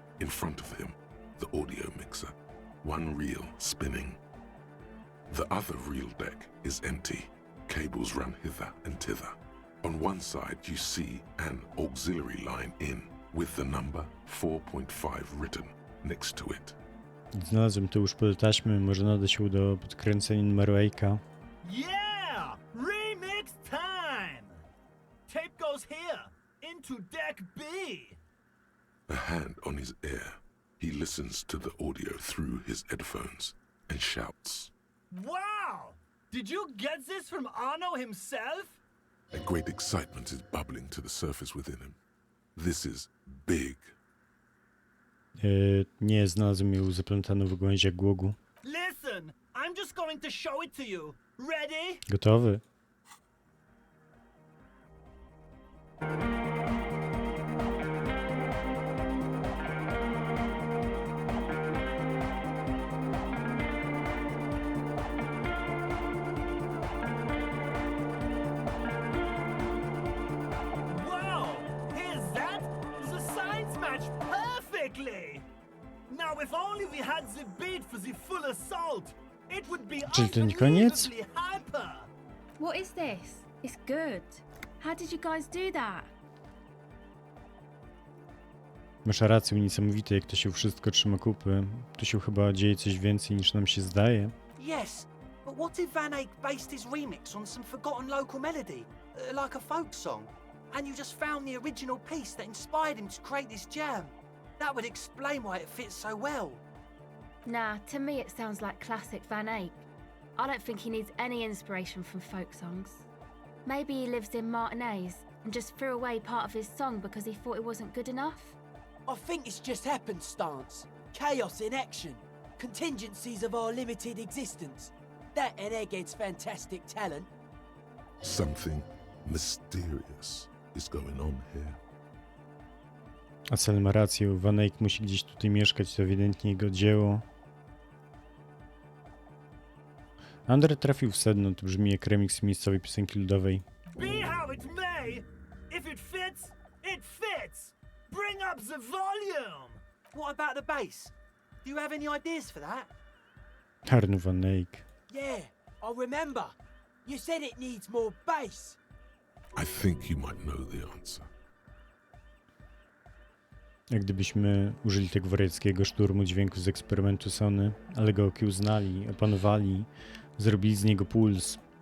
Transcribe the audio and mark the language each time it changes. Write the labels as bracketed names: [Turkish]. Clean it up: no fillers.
[English] In front of him, the audio mixer, one reel spinning. The other reel deck is empty. Cables run hither and thither. On one side, you see an auxiliary line in, with the number 4.5 written next to it. [Polish] Znalazłem tu już pole taśmy, może nada się do podkręcenia numeru Ejka. [English] Yeah! Remix time! Tape goes here, into deck B. A hand on his ear, he listens to the audio through his headphones and shouts. Wow! Did you get this from Arno himself? A great excitement is bubbling to the surface within him. This is big. [Polish] Nie, znalazłem ją zaplątaną w gałęziach głogu. [English] Listen, I'm just going to show it to you. Ready? [Polish] Gotowy? [English] Wow! Here's that? The signs match perfectly! Now if only we had the beat for the full assault, it would be [Polish] Czyli to nie koniec? [English] unbelievably hyper! What is this? It's good. How did you guys do that? [Polish] Masz rację, niesamowite jak to się wszystko trzyma kupy. Tu się chyba dzieje coś więcej niż nam się zdaje. [English] Yes, but what if Van Eyck based his remix on some forgotten local melody, like a folk song, and you just found the original piece that inspired him to create this jam? That would explain why it fits so well. Nah, to me it sounds like classic Van Eyck. I don't think he needs any inspiration from folk songs. Maybe he lives in Martinez and just threw away part of his song because he thought it wasn't good enough. I think it's just happenstance. Chaos in action. Contingencies of our limited existence. That and Egghead's fantastic talent. Something mysterious is going on here. [Polish] Asel ma rację, Van Eyck musi gdzieś tutaj mieszkać, to ewidentnie jego dzieło. Andre trafił w sedno, to brzmi jak remix miejscowej piosenki ludowej. [English] Be how it may, if it fits, it fits! Bring up the volume! What about the bass? Do you have any ideas for that? Arno Van Eyck. Yeah, I remember. You said it needs more bass. I think you might know the answer. [Polish] Jak gdybyśmy użyli tego wariackiego szturmu dźwięku z eksperymentu Sony, ale go okiełznali, opanowali, zrobili z niego puls.